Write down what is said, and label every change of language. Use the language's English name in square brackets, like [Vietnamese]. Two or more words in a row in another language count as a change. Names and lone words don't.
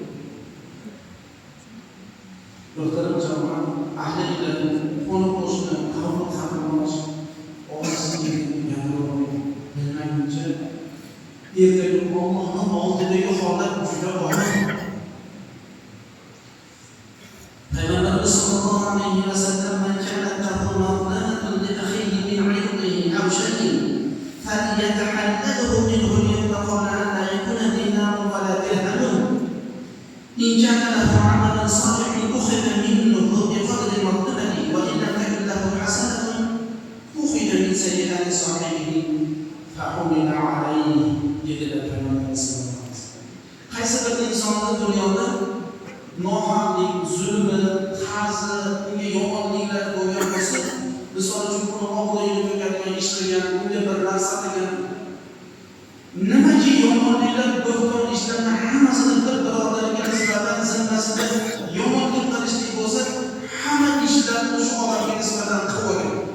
[Uzbek] Muhtaram jamoat, ahli ilm, qo'ni-qo'shni, qavm qarindosh orasiga gapirib bilmaguncha ertaga Allohning oldidagi holat juda og'ir. Payg'ambarimiz sollallohu alayhi vasallam [Arabic] من كان تقلة لأخيه من عرضه أو شيء فليتحلله منه ليتقلى أن لا يكون دينار ولا درهم إن كان له عملا صالحا أخذ منه بقدر مقدره وإن لم تكن له حسنات أخذ من سيئات صاحبه فعمل عليه [Uzbek] dedilar Payg'ambarimiz sollallohu alayhi vasallam. Qaysi bir insonni dunyoda nohaqlik, zulmi, qarzi, unga yomonliklar bo'lgan bo'lsa, misol uchun uni og'layni to'kadigan ish qilgan, unga bir narsa qilgan, nimaga yomonliklar, bo'xton ishlarni hammasini bir birodariga nisbatan zimmasida yomonlik qilishlik bo'lsa, hamma ishlarni shu odamga nisbatan qilib olgan.